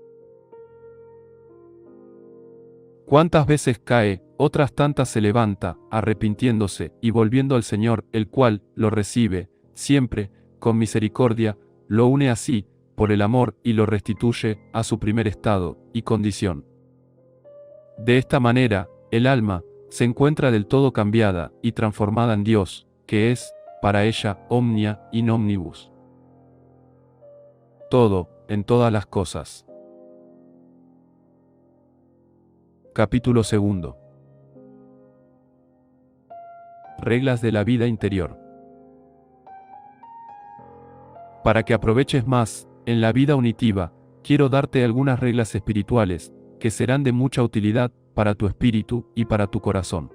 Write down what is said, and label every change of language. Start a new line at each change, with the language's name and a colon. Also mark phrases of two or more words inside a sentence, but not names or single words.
Spanish: ¿Cuántas veces cae, otras tantas se levanta, arrepintiéndose y volviendo al Señor, el cual lo recibe, siempre, con misericordia, lo une así, por el amor y lo restituye a su primer estado y condición? De esta manera, el alma se encuentra del todo cambiada y transformada en Dios, que es, para ella,
Latin: omnia in omnibus.
Spanish: Todo, en todas las cosas. Capítulo 2. Reglas de la vida interior. Para que aproveches más en la vida unitiva, quiero darte algunas reglas espirituales, que serán de mucha utilidad para tu espíritu y para tu corazón.